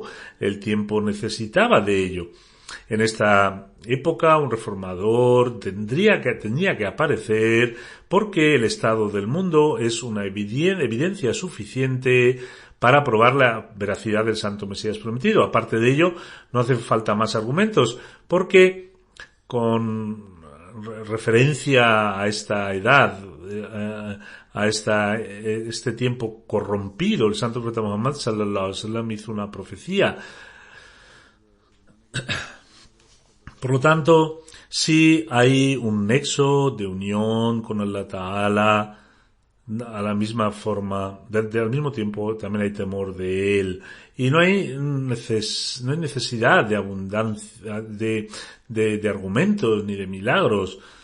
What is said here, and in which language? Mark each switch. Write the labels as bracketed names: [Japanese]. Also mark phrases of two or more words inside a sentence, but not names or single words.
[Spanish] El tiempo necesitaba de ello. En esta época un reformador tenía que aparecer, porque el estado del mundo es una evidencia suficiente para probar la veracidad del Santo Mesías prometido. Aparte de ello, no hace falta más argumentos, porque con referencia a esta edad, a este tiempo corrompido, el Santo Profeta Muhammad [Arabic] صلى الله عليه وسلم [Spanish] hizo una profecía. Por lo tanto, si hay un nexo de unión con [Arabic] الله تعالى, [Spanish] a la misma forma, al mismo tiempo también hay temor de él, y no hay necesidad de abundancia de argumentos ni de milagros.